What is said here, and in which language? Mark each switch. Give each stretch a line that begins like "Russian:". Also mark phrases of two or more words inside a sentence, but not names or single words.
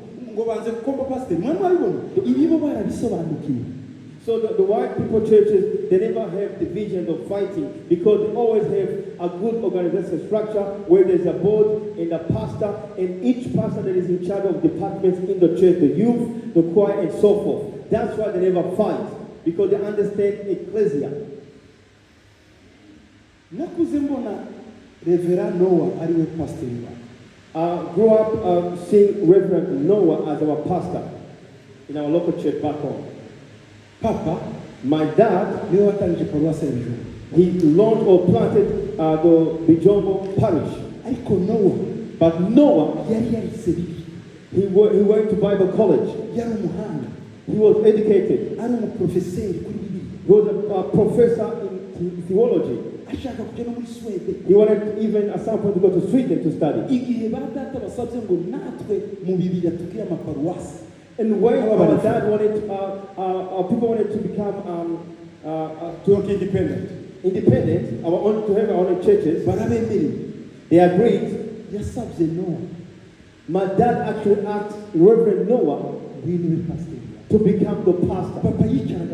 Kinyarwanda: ngo banze gukomba pasiteri mwana wabibona ibibo barabisobanukiwe.
English: So the white people churches, they never have divisions of fighting because they always have a good organizational structure where there's a board and a pastor, and each pastor that is in charge of departments in the church, the youth, the choir, and so forth. That's why they never fight, because they understand ecclesia.
Kinyarwanda: Nakuze mbona Reverend Noah ariwe pasiteri wawe.
English: Grew up seeing Reverend Noah as our pastor in our local church back home.
Kinyarwanda: Papa,
English: my dad,
Kinyarwanda: niwe watangije paruwasi ya Bijombo.
English: He launched or planted the Bijombo parish.
Kinyarwanda: Ariko Noah,
English: but Noah,
Kinyarwanda: yari yarize Bibiliya.
English: He went to Bible college.
Kinyarwanda: Yari umuhanga.
English: He was educated.
Kinyarwanda: Ari umuprofeseri kuri Bibiliya.
English: He was a professor in theology.
Kinyarwanda: Ashaka kujya no muri Sweden.
English: He wanted even at some point to go to Sweden to study.
Kinyarwanda: Igihe ba data basabye ngo natwe mu Bibiliya tukire amaparuwasi.
English: And when our dad wanted, people wanted to become independent, to have our own churches, they agreed. My dad actually asked Reverend Noah to become the pastor.